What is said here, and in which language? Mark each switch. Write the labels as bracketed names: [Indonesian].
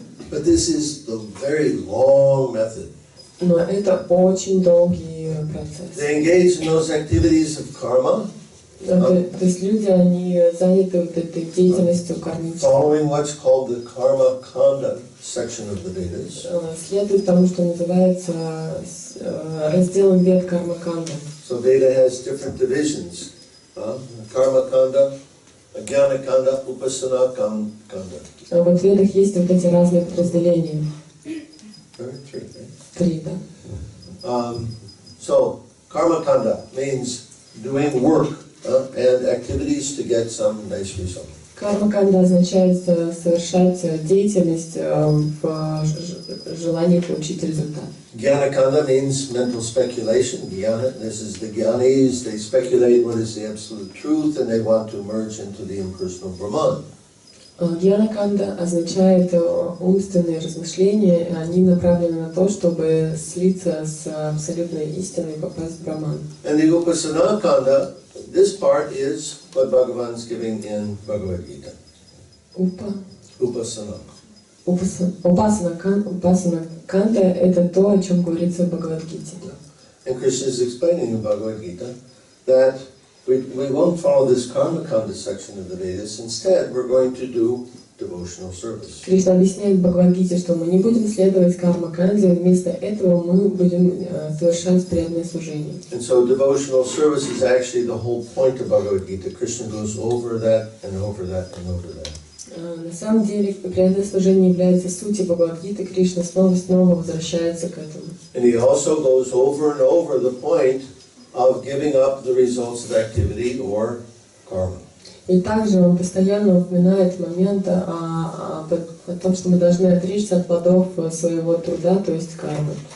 [English] But this is the very long method. [Russian] Но это очень долгий процесс. [English] They engage in those activities of karma, [Russian] То есть люди, они заняты вот этой деятельностью кармической. [English] following what's called the karma kanda section of the Vedas. [Russian] Следует тому, что называется разделом вед карма-канда. [English] So Veda has different divisions. Karma kanda, jnana kanda, upasana kanda. [Russian] А вот в ведах есть вот эти разные подразделения. [English] Three, right? [Russian] 3, да. [English] So karma kanda means doing work and activities to get some nice result. [Russian] Карма-канда означает совершать деятельность в желании получить результат. [English] Jnana kanda means mental speculation. Jnana, this is the jnanis, they speculate what is the absolute truth and they want to merge into the impersonal Brahman. [Russian] Гьяна-канда означает умственные размышления, и они направлены на то, чтобы слиться с абсолютной истиной и попасть в Браман. [English] And the upasana kanda, this part is what Bhagavan's giving in Bhagavad Gita. Upasana. [Russian] Упасана канда — это то, о чем говорится в Бхагавад-гите. [English] And Krishna is explaining in Bhagavad Gita that we won't follow this karma kanda section of the Vedas. Instead, we're going to do devotional service. [Russian] Кришна объясняет в Бхагавад-гите, что мы не будем следовать карма-канде, вместо этого мы будем совершать преданное служение. [English] And so devotional service is actually the whole point of Bhagavad Gita. Krishna goes over that and over that and over that. [Russian] На самом деле, преданное служение является сутью Бхагавад-гиты. Кришна снова и снова возвращается к этому. [English] And he also goes over and over the point of giving up the results of activity or karma. [Russian] И также он постоянно упоминает момент о том, что мы должны отречься от плодов своего труда, то есть кармы.